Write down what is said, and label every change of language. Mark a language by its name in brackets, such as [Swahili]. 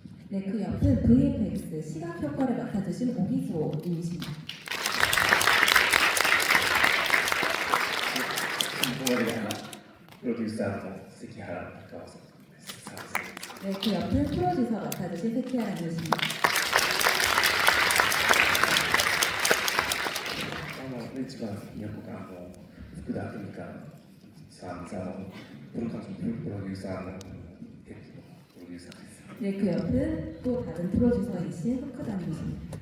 [Korean] 네, 그 옆은 VFX 시각 효과를 맡아주신 오기소님이십니다. [Japanese] 隣がプロデューサーの関原隆夫さんです。 [Korean] 네, 그 옆은 프로듀서 맡아주신 세키하라님이십니다. [Japanese] 一番横が福田文香さん、プロデューサーのヘッドのプロデューサーです。 [Korean] 네, 그 옆은 또 다른 프로듀서이신 후크다님이십니다.